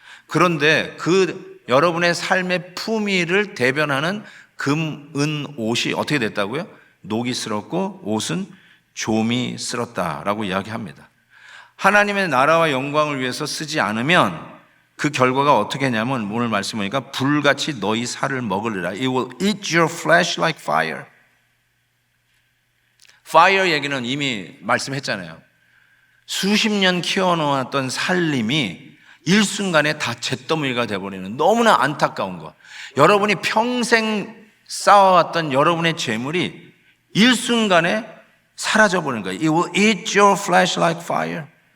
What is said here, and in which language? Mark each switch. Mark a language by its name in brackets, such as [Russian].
[Korean] 그런데 그 여러분의 삶의 품위를 대변하는 금, 은, 옷이 어떻게 됐다고요? 녹이 쓸었고 옷은 좀이 쓸었다라고 이야기합니다. 하나님의 나라와 영광을 위해서 쓰지 않으면 그 결과가 어떻게 했냐면 오늘 말씀 보니까 불같이 너희 살을 먹으리라. [English] It will eat your flesh like fire. [Korean] Fire 얘기는 이미 말씀했잖아요. 수십 년 키워놓았던 살림이 일순간에 다 잿더미가 돼버리는 너무나 안타까운 것. 여러분이 평생 쌓아왔던 여러분의 재물이 일순간에 사라져버리는 거예요. It will eat your flesh like fire.